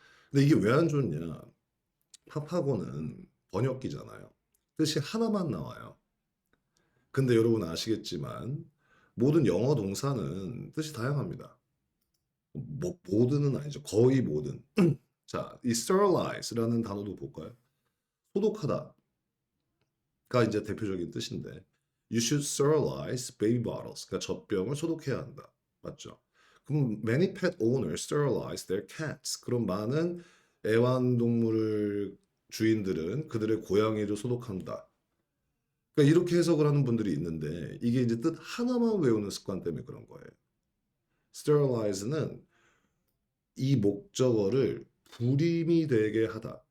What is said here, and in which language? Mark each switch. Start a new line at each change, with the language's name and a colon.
Korean: 근데 이게 왜 안 좋냐. 팝하고는 번역기잖아요. 뜻이 하나만 나와요. 근데 여러분 아시겠지만 모든 영어 동사는 뜻이 다양합니다. 뭐 모든은 아니죠. 거의 모든. 자, 이 sterilize라는 단어도 볼까요? 소독하다가 이제 대표적인 뜻인데
English: you should sterilize baby bottles.
Korean: 그러니까 젖병을 소독해야 한다. 맞죠? 그럼
English: many pet owners sterilize their cats.
Korean: 그럼 많은 애완동물 주인들은 그들의 고양이를 소독한다. 그러니까 이렇게 해석을 하는 분들이 있는데 이게 이제 뜻 하나만 외우는 습관 때문에 그런 거예요. sterilize는 이 목적어를 불임이 되게 하다.